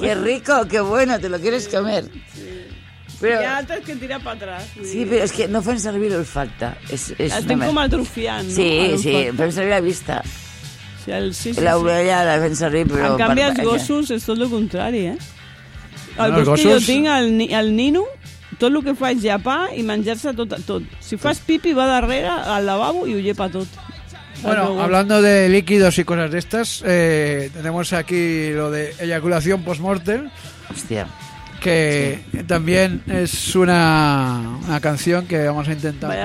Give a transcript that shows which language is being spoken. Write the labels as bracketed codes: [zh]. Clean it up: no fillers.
[es] Que rico, que bueno, te lo quieres comer. [ca] Sí. Però... Hi ha altres que tira per atrás. Sí, però és que no fem servir l'olfacte. Estem com atrofiant. Sí, sí, fem servir la vista. Sí, sí, sí. L'orella la fem servir, però... En canvi, els gossos és tot el contrari, eh? No, els gossos... Jo tinc el Nino... Tot el que fa és llapar i menjar-se tot. Si fas pipi, va darrere al lavabo i ho llepa tot. [es] Bueno, hablando de líquidos y cosas de estas, tenemos aquí lo de eyaculación post-mortem. Hostia. Que sí. También es una canción que vamos a intentar